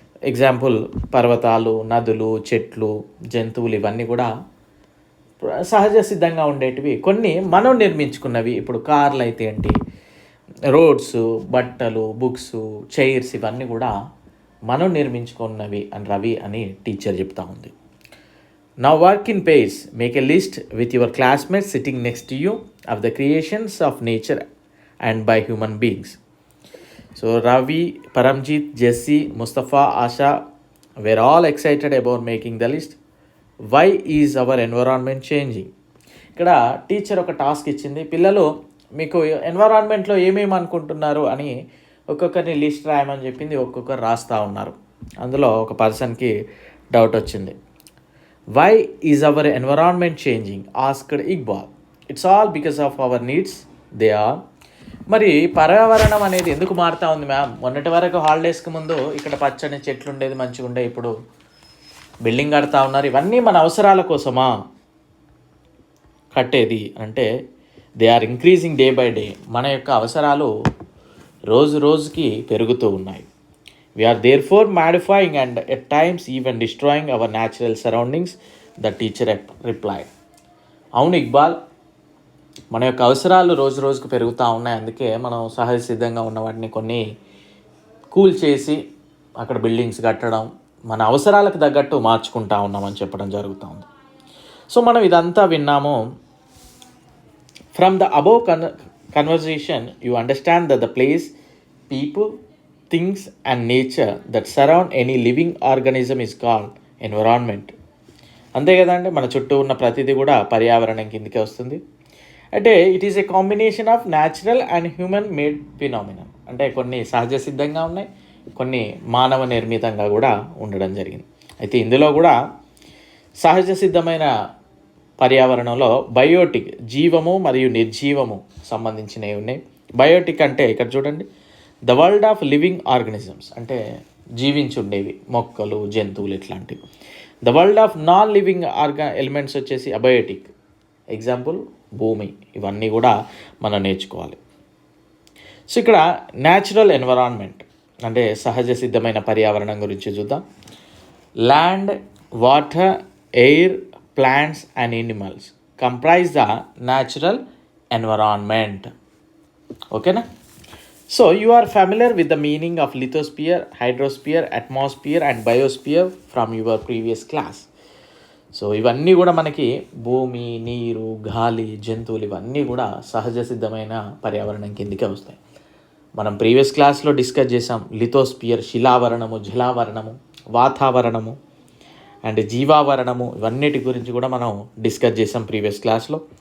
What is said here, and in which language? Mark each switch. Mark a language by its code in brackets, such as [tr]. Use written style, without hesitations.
[te] Example పర్వతాలు, నదులు, చెట్లు, జంతువులు, ఇవన్నీ కూడా సహజ సిద్ధంగా ఉండేటివి. కొన్ని మనం నిర్మించుకున్నవి, ఇప్పుడు కార్లు అయితే ఏంటి, రోడ్స్, బట్టలు, బుక్స్, చైర్స్ ఇవన్నీ కూడా మనం నిర్మించుకున్నవి అని రవి అని టీచర్ చెప్తా ఉంది. [en] Now work in pairs. Make a list with your classmates sitting next to you of the creations of nature and by human beings. So Ravi, Paramjit, Jesse, Mustafa, Asha were all excited about making the list. Why is our environment changing? [te] ఇక్కడ teacher ఒక task ఇచ్చింది, పిల్లలు మీకు ఎన్విరాన్మెంట్లో ఏమేమి అనుకుంటున్నారు అని ఒక్కొక్కరిని list రాయమని చెప్పింది. ఒక్కొక్కరు రాస్తూ ఉన్నారు. అందులో ఒక పర్సన్కి డౌట్ వచ్చింది. [en] Why is our environment changing asked Iqbal. It's all because of our needs they are. [te] మరి పర్యావరణం అనేది ఎందుకు మారుతూ ఉంది మ్యామ్? మొన్నటి వరకు హాలిడేస్కి ముందు ఇక్కడ పచ్చని చెట్లు ఉండేది, మంచిగా ఉండే, ఇప్పుడు బిల్డింగ్ కడతా ఉన్నారు. ఇవన్నీ మన అవసరాల కోసమా కట్టేది అంటే [en] They are increasing day by day. [te] మన యొక్క అవసరాలు రోజు రోజుకి పెరుగుతూ ఉన్నాయి. [en] We are therefore modifying and at times even destroying our natural surroundings, the teacher replied. [te] అవును ఇక్బాల్, మన యొక్క అవసరాలు రోజు రోజుకు పెరుగుతూ ఉన్నాయి. అందుకే మనం సహజ సిద్ధంగా ఉన్న వాటిని కొన్ని కూల్ చేసి అక్కడ బిల్డింగ్స్ కట్టడం, మన అవసరాలకు తగ్గట్టు మార్చుకుంటా ఉన్నామని చెప్పడం జరుగుతూ ఉంది. సో మనం ఇదంతా విన్నాము. [en] From the above conversation you understand that the place, people, things and nature that surround any living organism is called environment. [te] అంతే కదండి, మన చుట్టూ ఉన్న ప్రతిదీ కూడా పర్యావరణం కిందకే వస్తుంది. [en] అంటే it is a combination of natural and human made phenomena. [te] అంటే కొన్ని సహజ సిద్ధంగా ఉన్నాయి, కొన్ని మానవ నిర్మితంగా కూడా ఉండడం జరిగింది. అయితే ఇందులో కూడా సహజ సిద్ధమైన పర్యావరణంలో బయోటిక్, జీవము మరియు నిర్జీవము సంబంధించినవి ఉన్నాయి. బయోటిక్ అంటే ఇక్కడ చూడండి, [en] the world of living organisms [te] అంటే జీవించుండేవి, మొక్కలు, జంతువులు ఇట్లాంటివి. [en] The world of non living elements వచ్చేసి abiotic, example భూమి. [te] ఇవన్నీ కూడా మనం నేర్చుకోవాలి. సో ఇక్కడ న్యాచురల్ ఎన్విరాన్మెంట్ అంటే సహజ సిద్ధమైన పర్యావరణం గురించి చూద్దాం. [en] Land, water, air, plants and animals comprise the natural environment. [te] ఓకేనా? [en] So you are familiar with the meaning of lithosphere, hydrosphere, atmosphere and biosphere from your previous class. [te] So ఇవన్నీ కూడా మనకి భూమి, నీరు, గాలి, జంతువులు ఇవన్నీ కూడా సహజ సిద్ధమైన పర్యావరణం కిందకే వస్తాయి. మనం ప్రీవియస్ క్లాస్లో డిస్కస్ చేసాం. లిథోస్పియర్ శిలావరణము, జలావరణము, వాతావరణము అండ్ జీవావరణము, ఇవన్నిటి గురించి కూడా మనం డిస్కస్ చేసాం ప్రీవియస్ క్లాస్లో.